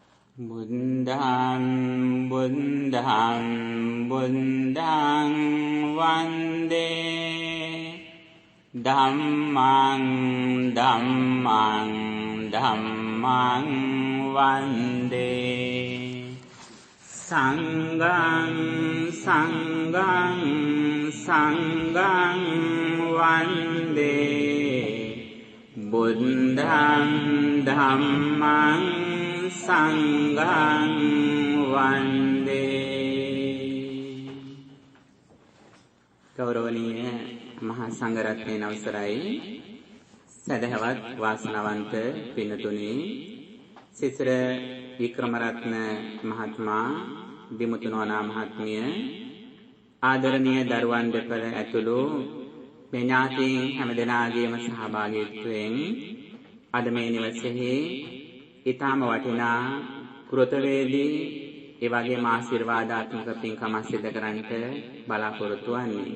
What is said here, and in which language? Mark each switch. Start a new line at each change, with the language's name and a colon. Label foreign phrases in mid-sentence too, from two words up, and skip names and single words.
Pali: බුද්ධං බුද්ධං බුද්ධං වන්දේ ධම්මං ධම්මං ධම්මං වන්දේ සංඝං සංඝං සංඝං වන්දේ බුද්ධං ධම්මං සංඝං වන්දේ.
Sinhala: ගෞරවනීය මහා සංඝරත්නයේ අවසරයි, සදහවත් වාසනාවන්ත පින්තුනි, සිසිර වික්‍රමරත්න මහත්මයා, දිමුතුනෝනා මහත්මිය, ආදරණීය දරුවන් දෙපළ ඇතුළු මේ ඥාතීන් හැමදෙනාගේම සහභාගීත්වයෙන් අද මේ නිවසේහි ඊටම වටිනා කෘතවේදී ඒ වගේම ආශිර්වාදාත්මක පින්කම සිදු කරන්නට බලාපොරොත්තු වන්නේ.